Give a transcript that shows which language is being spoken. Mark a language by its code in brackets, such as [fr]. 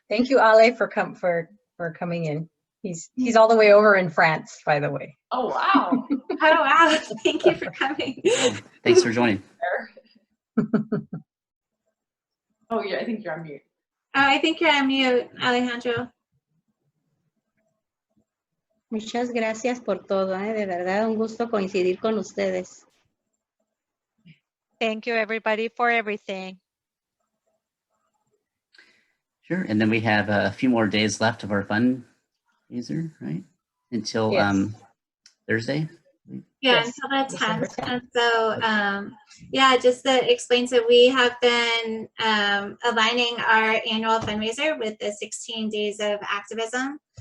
[en] Thank you, Ale, for coming in. He's all the way over in France, by the way. Oh, wow. Oh, wow. Thank you for coming. Oh, thanks for joining. Oh, yeah, I think you're on mute. Oh, I think you're on mute, Alejandro. [es] Muchas gracias por todo, de verdad, un gusto coincidir con ustedes. [en] Thank you, everybody, for everything. Sure, and then we have a few more days left of our fundraiser, right? Until Thursday. Yeah, until the 10th. And so, yeah, just to explain, so we have been aligning our annual fundraiser with the 16 days of activism.